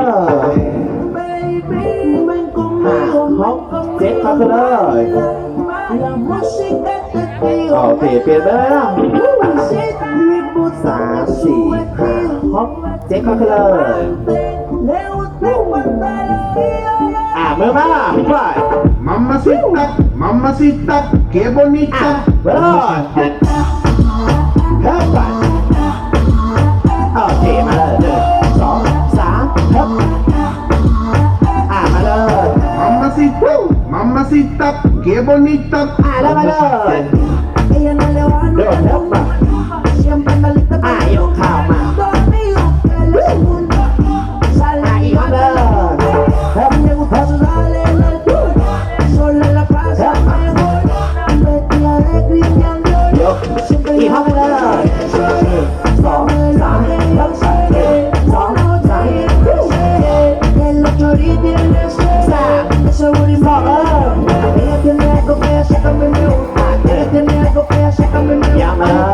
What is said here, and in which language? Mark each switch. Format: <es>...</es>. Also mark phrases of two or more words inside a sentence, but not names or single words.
<th>6 7 เข้าไปเลยโอเคเปลี่ยนไปเลยนะ 3 4 5 6 7เข้าไปเลยมือมาไป</th> <es>Mamacita, mamacita, qué bonita.</es> <th>ไปเลยเฮ้ยไปโอเคมาเลย1 2 3ฮึบมาเลย</th> <es>Mamacita, mamacita, qué bonita.</es> <th>แล้วมาเลยเดินฮึบมายกข้าวมาอีก มาเลยฮึบฮึบฮึบยกอีกเข้าไปเลย1 2 3ฮึบ1 2 3 บอกอย่ามา</th>